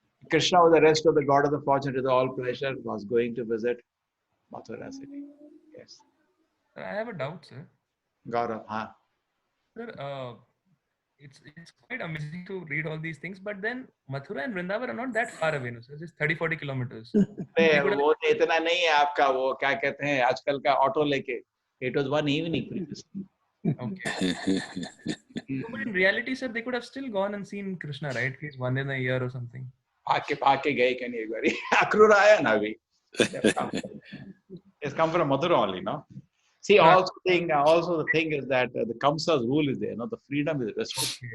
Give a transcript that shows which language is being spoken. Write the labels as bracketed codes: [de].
[en] Krishna, with the rest of the god of the fortune, with all pleasure, was going to visit Mathura city. Yes. I have a doubt, sir. Gaurav, huh? Sir, it's quite amazing to read all these things, but then Mathura and Vrindavan are not that far away, no, sir. It's 30-40 kilometers. [hi] वो इतना नहीं है आपका, वो क्या कहते हैं आजकल का ऑटो लेके. [en] It was one evening previously. Okay. But in reality, sir, they could have still gone and seen Krishna, right? At least one in a year or something. [hi] भाग के गए कहीं एक बारी. अक्रूरा आया ना अभी. [en] It's come from Mathura only, no? See, also the thing is that the Kamsa's rule is there, the freedom is restricted.